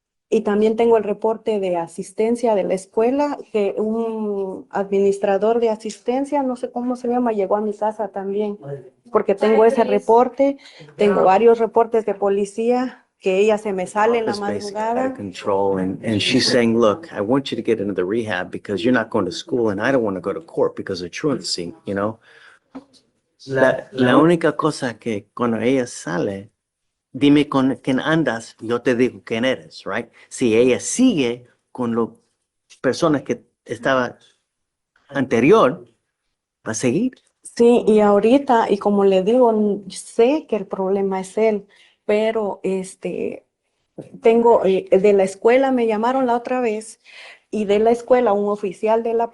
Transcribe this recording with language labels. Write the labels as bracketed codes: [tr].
[es] Y también tengo el reporte de asistencia de la escuela, que un administrador de asistencia, no sé cómo se llama, llegó a mi casa también, porque tengo ese reporte, tengo varios reportes de policía, que ella se me sale en la [en] It's basically out of [es] madrugada. [en] control. And she's saying, look, I want you to get into the rehab because you're not going to school and I don't want to go to court because of truancy, you know? [es] La única cosa que cuando ella sale, dime con quién andas, yo te digo quién eres, right? Si ella sigue con las personas que estaba anterior, va a seguir. Sí, y ahorita, y como le digo, sé que el problema es él, pero de la escuela me llamaron la otra vez y de la escuela un oficial